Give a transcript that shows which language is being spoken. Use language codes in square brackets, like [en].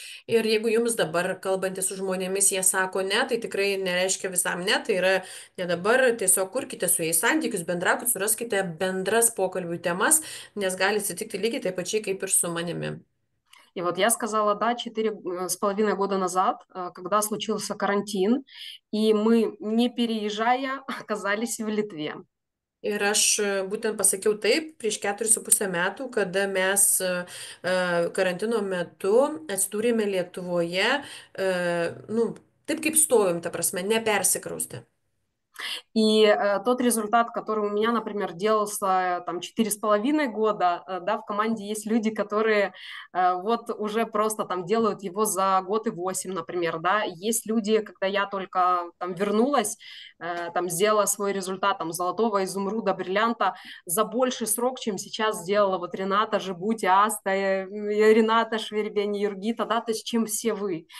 [lt] Ir jeigu jums dabar kalbantis su žmonėmis, jie sako ne, tai tikrai nereiškia visam ne, tai yra ne dabar, tiesiog kurkite su jais santykius, bendraukite, suraskite bendras pokalbių temas, nes gali atsitikti lygiai taip pačiai kaip ir su manimi. [ru] И вот я сказала да 4,5 года назад, когда случился карантин, и мы, не переезжая, оказались в Литве. [lt] Ir aš būtent pasakiau taip prieš 4,5 metų, kada mes karantino metu atsidūrėme Lietuvoje, taip kaip stovim, ta prasme, nepersikraustę. [ru] И тот результат, который у меня, например, делался там 4,5 года, да, в команде есть люди, которые вот уже просто там делают его за год и 8, например, да. Есть люди, когда я только там вернулась, там сделала свой результат там золотого, изумруда, бриллианта за больший срок, чем сейчас сделала вот Рената Жибути, Аста, Рената Швербень, Юргита, да, то есть чем все вы.